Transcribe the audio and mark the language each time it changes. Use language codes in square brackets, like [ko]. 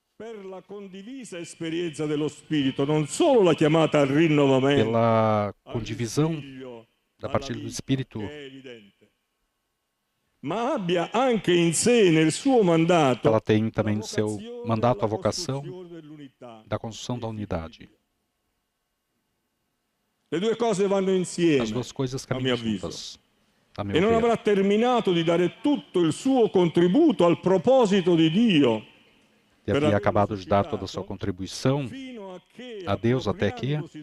[it] pela condivisa esperienza dello Spirito, non solo la chiamata al rinnovamento, [pt] pela condivisão da partilha do Espírito, [it] ma abbia anche in sé nel suo mandato, [pt] ela tem também no seu mandato a vocação da construção da unidade. [it] Le due cose vanno insieme. [pt] As duas coisas caminham juntas, a meu [it] e non avrà [pt] ver. [it] terminato di dare tutto il suo contributo al proposito di Dio. [pt] E havia acabado de dar toda a sua contribuição a Deus até que,